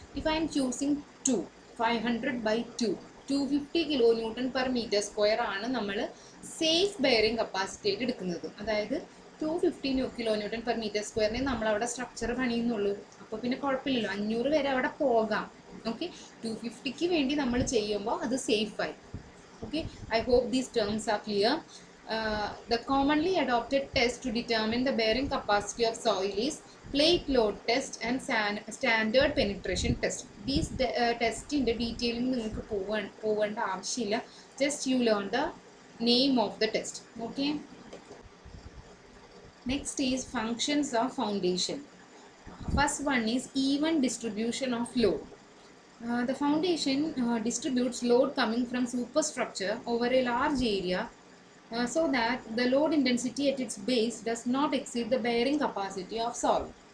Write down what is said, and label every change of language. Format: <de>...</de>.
<en>if I'm choosing</en> <ml>2, 500/2, 250 kN/m² ആണ് നമ്മൾ safe bearing capacity ആയിട്ട് എടുക്കുന്നത്. അതായത് 250 kN/m² നമ്മളവിടെ സ്ട്രക്ചർ പണിയുന്നുള്ളൂ. അപ്പോൾ പിന്നെ കുഴപ്പമില്ലല്ലോ, 500 വരെ അവിടെ പോകാം. ഓക്കെ, 250ക്ക് വേണ്ടി നമ്മൾ ചെയ്യുമ്പോൾ അത് സേഫായി.</ml> <en>Okay, I hope these terms are clear. The commonly adopted test to determine the bearing capacity of soil is plate load test and standard penetration test.</en> <ml>These ടെസ്റ്റിൻ്റെ detailing നിങ്ങൾക്ക് പോകേണ്ട ആവശ്യമില്ല.</ml> <en>Just you learn the name of the test. Okay. Next is functions of foundation. First one is even distribution of load. The foundation distributes load coming from superstructure over a large area so that the load intensity at its base does not exceed the bearing capacity of soil.</en>